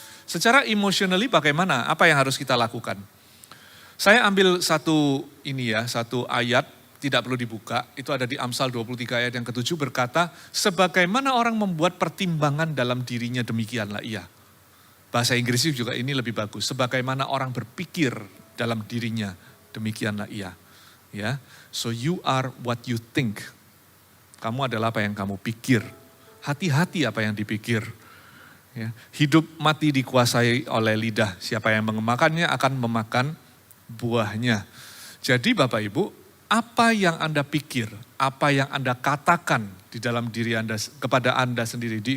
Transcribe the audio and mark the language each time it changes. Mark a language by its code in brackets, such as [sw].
[id] Secara emotionally bagaimana? Apa yang harus kita lakukan? Saya ambil satu ayat, tidak perlu dibuka, itu ada di Amsal 23 ayat yang ke-7 berkata, sebagaimana orang membuat pertimbangan dalam dirinya demikianlah ia. Bahasa Inggris juga ini lebih bagus, sebagaimana orang berpikir dalam dirinya demikianlah ia. [en] Ya, so you are what you think. [id] Kamu adalah apa yang kamu pikir. Hati-hati apa yang dipikir. Ya, hidup mati dikuasai oleh lidah. Siapa yang mengemakannya akan memakan buahnya. Jadi Bapak Ibu, apa yang Anda pikir, apa yang Anda katakan di dalam diri Anda kepada Anda sendiri.